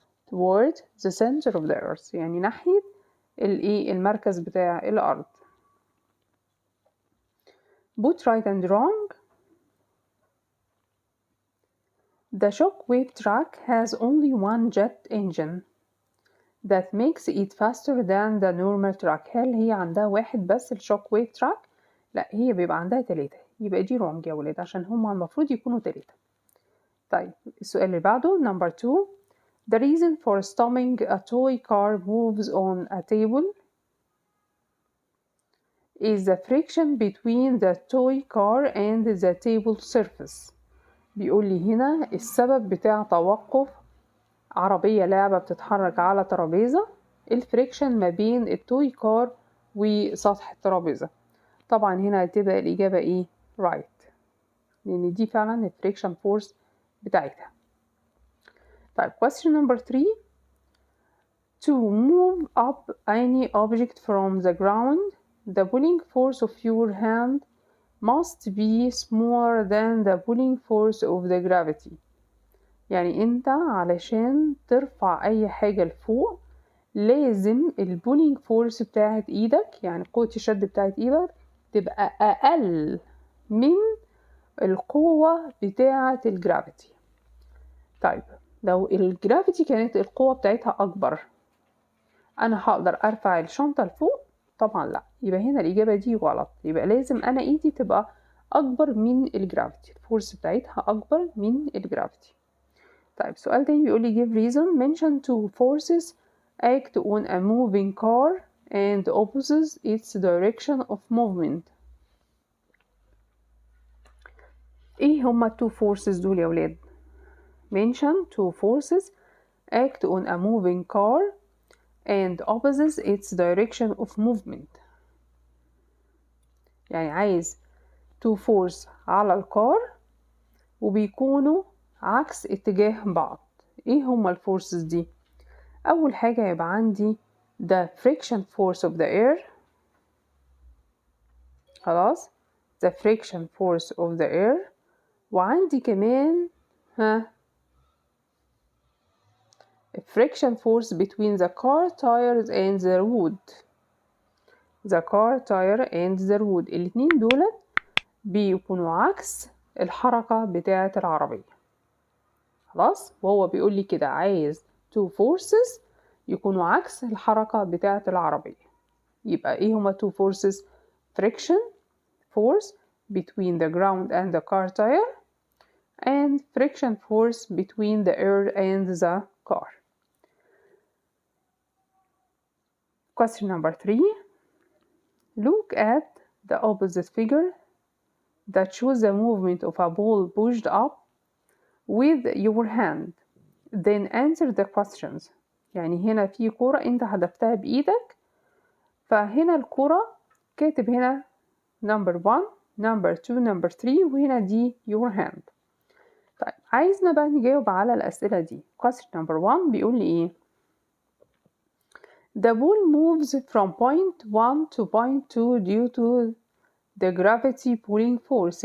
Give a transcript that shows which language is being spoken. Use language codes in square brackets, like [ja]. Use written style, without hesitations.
[en] towards the center of the earth [ar] يعني ناحية المركز بتاع الأرض. [en] Both right and wrong. The shockwave track has only one jet engine that makes it faster than the normal track. [ar] هل هي عندها واحد بس الشوكويف تراك؟ لا، هي بيبقى عندها 3. يبقى دي wrong يا ولاد عشان هما المفروض يكونوا 3. طيب السؤال اللي بعده [en] number 2. The reason for stopping a toy car moves on a table is the friction between the toy car and the table surface. [ar] بيقول لي هنا السبب بتاع توقف عربية لعبة بتتحرك على ترابيزة الفريكشن ما بين التوي كار وسطح الترابيزة. طبعا هنا هتبقى الإجابة إيه؟ right، لأن دي فعلا الفريكشن فورس بتاعتها. [en] طيب question number 3. To move up any object from the ground the pulling force of your hand must be smaller than the pulling force of the gravity. [ar] يعني انت علشان ترفع اي حاجة لفوق لازم البولينج فورس بتاعت ايدك يعني قوة الشد بتاعت ايدك تبقى اقل من القوة بتاعت الجرافيتي. طيب لو الجرافيتي كانت القوة بتاعتها اكبر انا هقدر ارفع الشنطة لفوق؟ طبعا لا، يبقى هنا الاجابة دي غلط. يبقى لازم انا ايدي تبقى اكبر من الجرافيتي، الفورس بتاعتها اكبر من الجرافيتي. طيب السؤال تاني بيقول لي [en] give reason. mention two forces act on a moving car and opposes its direction of movement. [ar] ايه هما [en] two forces [ar] دول يا ولاد؟ [en] mention two forces act on a moving car and opposes its direction of movement. [ar] يعني عايز [en] to force [ar] على الكار وبيكونوا عكس اتجاه بعض. ايه هما الفورسز دي؟ اول حاجة يبقى عندي [en] the friction force of the air، خلاص the friction force of the air، [ar] وعندي كمان [en] friction force between the car tires and the road. the car tire and the road [ar] الاتنين دول بيكونوا عكس الحركة بتاعة العربية. خلاص، وهو بيقول لي كده عايز [en] two forces [ar] يكونوا عكس الحركة بتاعة العربية. يبقى ايه هما [en] two forces؟ friction force between the ground and the car tire and friction force between the air and the car. Question number 3. Look at the opposite figure that shows the movement of a ball pushed up with your hand. Then answer the questions. [ar] يعني هنا في كرة انت هدفتها بإيدك، فهنا الكرة كاتب هنا [en] number 1 number 2 number 3 [ar] وهنا دي [en] your hand. [ar] طيب عايزنا بقى نجاوب على الأسئلة دي. [en] question number 1 [ar] بيقول لي ايه؟ [en] The ball moves from point 1 to point 2 due to the gravity pulling force.